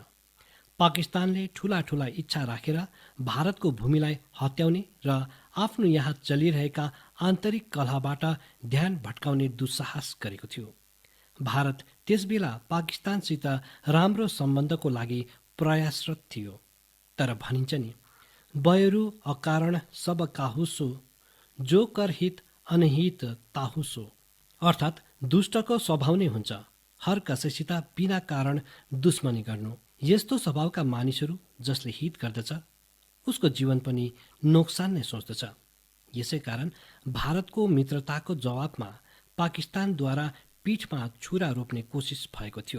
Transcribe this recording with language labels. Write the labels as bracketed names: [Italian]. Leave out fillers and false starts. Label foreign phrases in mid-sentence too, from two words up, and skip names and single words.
[Nepali] पाकिस्तानले ठूला ठूला इच्छा राखेर भारतको भूमिलाई हत्याउने र आफ्नो यहाँ चलिरहेका आन्तरिक कलहबाट ध्यान भट्काउने दुस्साहस गरेको थियो। भारत त्यसबेला पाकिस्तानसित राम्रो सम्बन्धको लागि प्रयासरत थियो। तर भनिन्छ नि, [Awadhi] बयरु अकारण सब काहुसो, जो कर हित अनहित ताहुसो। [Nepali] अर्थात् दुष्टको स्वभाव नै हुन्छ हर कसैसित बिना कारण दुश्मनी गर्नु। यस्तो स्वभावका मानिसहरू जसले हित गर्दछ उसको जीवन पनि नोक्सान नै सोच्दछ। यसै कारण भारतको मित्रताको जवाबमा पाकिस्तानद्वारा पीठमा छुरा रोप्ने कोसिस भएको थियो।